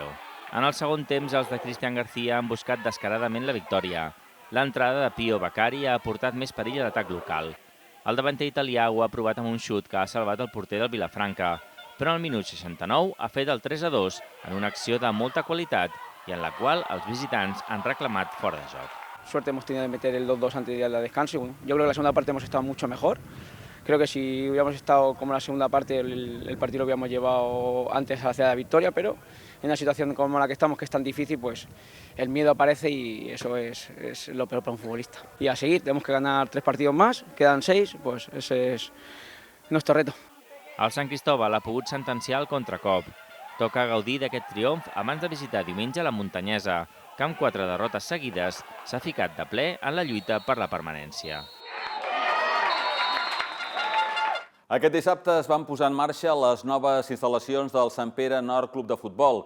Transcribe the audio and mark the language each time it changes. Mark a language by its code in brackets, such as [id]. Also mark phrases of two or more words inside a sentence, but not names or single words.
[ca] En el segon temps, els de Cristian García han buscat descaradament la victòria. L'entrada de Pio Beccari ha aportat més perill a l'atac local. El davanter italià ho ha provat amb un xut que ha salvat el porter del Vilafranca, però al minut 69 ha fet el 3-2 en una acció de molta qualitat [es] y en la cual [ca] els visitants han reclamat fora de joc. [es] Suerte hemos tenido de meter el 2-2 antes del descanso y bueno, yo creo que la segunda parte hemos estado mucho mejor. Creo que si hubiéramos estado como la segunda parte, el partido lo hubiéramos llevado antes hacia la victoria, pero en una situación como la que estamos, que es tan difícil, pues el miedo aparece y eso es lo peor para un futbolista. Y a seguir, tenemos que ganar 3 partidos más, quedan 6, pues ese es nuestro reto. [ca] El Sant Cristòbal ha pogut sentenciar el contracop. Toca gaudir d'aquest triomf abans de visitar diumenge la Muntanyesa, que amb 4 derrotes seguides s'ha ficat de ple en la lluita per la permanència. Aquest dissabte es van posar en marxa les noves instal·lacions del Sant Pere Nord Club de Futbol.